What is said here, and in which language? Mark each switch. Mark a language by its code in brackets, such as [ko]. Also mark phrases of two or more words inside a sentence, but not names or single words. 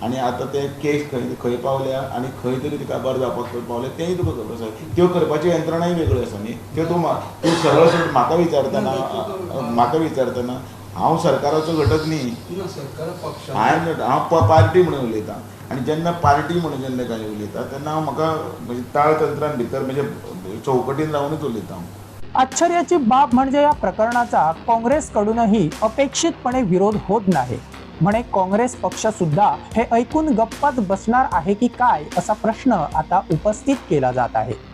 [kok] आनी आतां ते केस खंय पावल्या आनी खंय तरी तिका बरें जावपाक पावले तेंय तुका खबर आसा त्यो करपाची यंत्रणाय वेगळ्यो आसा न्ही त्यो तूं सरळ सरळ म्हाका विचारतना हांव सरकाराचो घटक न्ही ना सरकार पक्ष हांव पार्टी म्हणून उलयतां आनी जेन्ना पार्टी म्हणून जेन्ना काय उलयता तेन्ना हांव म्हाका म्हणजे ताळतंत्रान भितर म्हणजे चौकटीन रावनूच उलयतां हांव. [mr] आश्चर्याची बाब म्हणजे या प्रकरणाचा काँग्रेसकडूनही अपेक्षितपणे विरोध होत नाही. म्हणे काँग्रेस पक्ष सुद्धा हे ऐकून गप्पाच बसणार आहे की काय असा प्रश्न आता उपस्थित केला जात आहे.